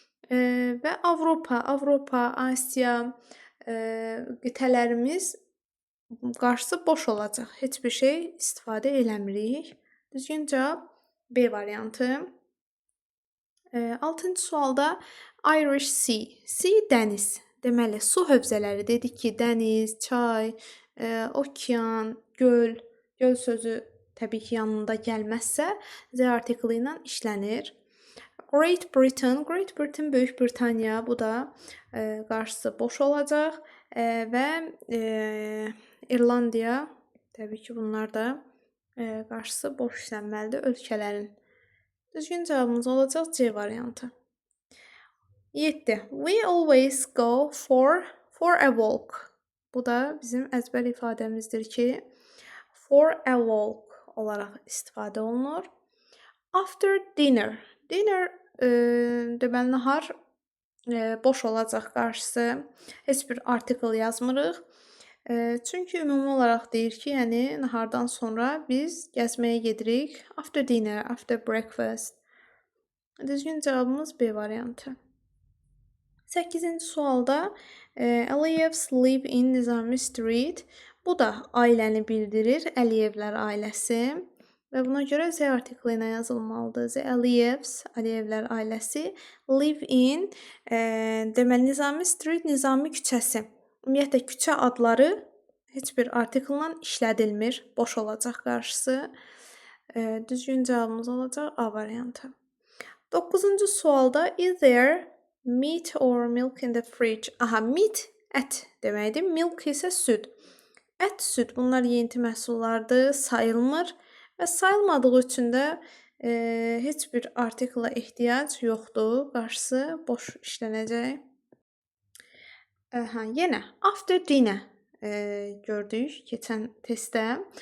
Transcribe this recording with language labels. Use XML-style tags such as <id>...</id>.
<az>Və Avropa, Asiya qitələrimiz qarşısı boş olacaq. Heç bir şey istifadə eləmirik. Düzgün cavab B variantı. 6-cı sualda Irish Sea. Sea dəniz. Deməli, su hövzələri dedik ki, dəniz, çay, okean, göl. Göl sözü təbii ki, yanında gəlməzsə Z artiklı ilə işlənir. Great Britain, Great Britain Böyük Britaniya, bu da qarşısı boş olacaq və İrlandiya, təbii ki, bunlar da qarşısı boş işlənməlidir ölkələrin. Düzgün cavabımız olacaq C variantı.</az> <en>7. We always go for a walk.</en> <az>Bu da bizim əzbər ifadəmizdir ki,</az> <en>for a walk</en> <az>olaraq istifadə olunur.</az> <en>After dinner.</en> <az>Dinner deməli nahar boş olacaq qarşısı. Heç bir artikel yazmırıq. Çünki ümumi olaraq deyir ki, yəni nahardan sonra biz gəzməyə gedirik.</az> <en>After dinner, after breakfast.</en> <az>Düzgün cavabımız B variantı. 8-ci sualda</az> <en>Aliyevs live in Nizami Street.</en> <az>Bu da ailəni bildirir. Əliyevlər ailəsi. və buna görə Z artikli ilə yazılmalıdır.</az> <en>The Aliyevs,</en> <az>Aliyevlər ailəsi</az> <en>live in,</en> <az>deməli Nizami Street, Nizami küçəsi. Ümumiyyətlə küçə adları heç bir artiklla işlədilmir, boş olacaq qarşısı. Düzgün cavabımız olacaq A variantı. 9-cu sualda</az> <en>is there meat or milk in the fridge?</en> <az>Aha, meat ət deməkdir, milk isə süd. Ət, süd bunlar yeyinti məhsullardır, sayılmır və sayılmadığı üçün də heç bir artikla ehtiyac yoxdur. Qarşısı boş işlənəcək. Yenə</az> <en>after dinner</en> <az>gördük keçən testdə.</az>